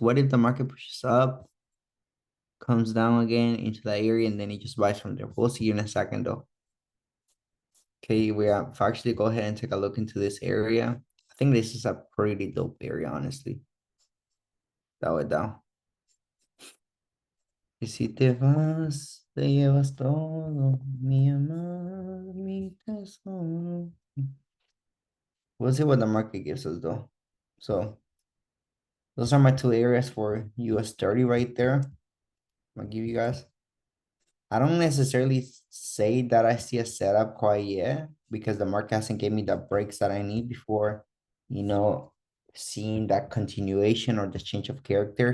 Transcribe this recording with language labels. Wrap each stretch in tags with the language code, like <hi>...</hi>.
<en>What if the market pushes up, comes down again into that area, and then it just buys from there? We'll see in a second, though. Okay, we have actually go ahead and take a look into this area. I think this is a pretty dope area, honestly. That way down.</en> <es>Y si te vas, te llevas todo, mi amor, mi tesoro.</es> <en>We'll see what the market gives us, though. So those are my two areas for US 30 right there. I'll give you guys. I don't necessarily say that I see a setup quite yet because the market hasn't gave me the breaks that I need before, you know, seeing that continuation or the change of character.</en>